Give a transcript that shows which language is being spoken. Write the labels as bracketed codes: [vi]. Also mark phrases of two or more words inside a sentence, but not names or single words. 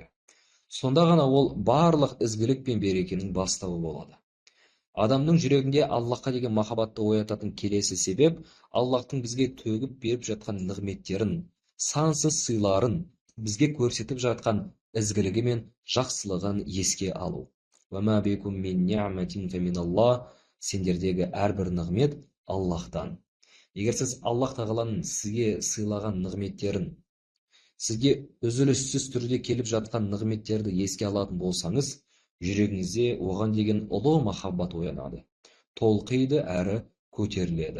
[kk] Сонда ғана ол барлық ізгілік пен берекенің бастауы болады. Адамның жүрегінде Аллахқа деген махаббатты оятатын келесі себеп Аллахтың бізге төгіп беріп жатқан нығметтерін, сансыз сыйларын, бізге көрсетіп жатқан ізгілігі мен жақсылығын еске алу. [ar] وَمَا بِكُم مِّن نِّعْمَةٍ فَمِنَ اللَّهِ. [kk] Сендердегі әрбір нығмет Аллахтан. Егер сіз Аллах тағаланың сізге сыйлаған нығметтерін, сізге үзіліссіз түрде келіп жатқан нығметтерді еске алатын болсаңыз, жүрегіңізде оған деген ұлы махаббат оянады, толқиды әрі көтеріледі.